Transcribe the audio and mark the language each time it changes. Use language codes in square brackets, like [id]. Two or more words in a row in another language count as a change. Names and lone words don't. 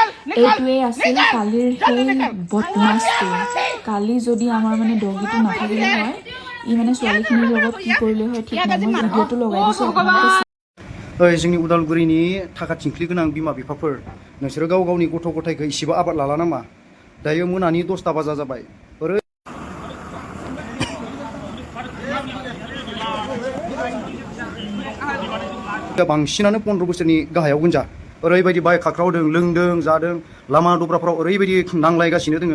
[as] এইটোৱে আছিল কালিৰ সেই বদমাছটো। কালি যদি আমাৰ মানে ডগীটো নাথাকিলে হয়, ই মানে ছোৱালীখিনিৰ লগত কি কৰিলে হয় ঠিক নাই। মই ভিডিঅ'টো লগাই দিছোঁ আপোনালোকে। [brx] जोंनि उदालगुरिनि थाखा थिंख्लि गोनां बिमा बिफाफोर नोंसोरो गाव गावनि गथ' गथायखौ इसेबो आबाद लाला नामा? दायो मोनानि 10टा बाजा जाबाय। बांसिनानो 15 बोसोरनि गाहायाव गोनजा ओरैबायदि बाइक खाख्रावदों, लोंदों, जादों, लामा दब्राफ्राव ओरैबायदि नांलायगासिनो दोङो।